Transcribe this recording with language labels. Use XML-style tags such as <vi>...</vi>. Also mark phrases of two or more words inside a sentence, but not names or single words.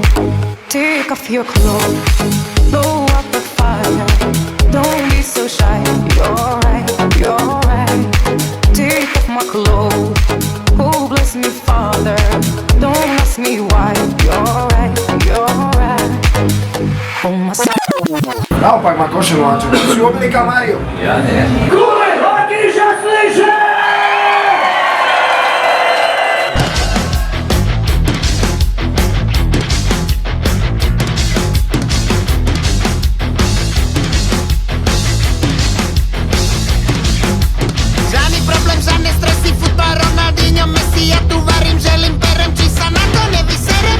<en>Take off your clothes, blow up the fire. Don't be so shy, you're right, you're right. Take off my clothes, oh bless me Father. Don't ask me why, you're right, you're right. Oh my son.</en> <sk>Naopak má košelu, a čo? Si oblíka Mario. Ja nie.</sk> <cs>Kule, hodíš a slyšíš! Žádný problém, žádné stresy,</cs> <sk>futbal, Ronaldinho, Messi, ja tu varím, želím, perem, či sa na to nevyserem.</sk>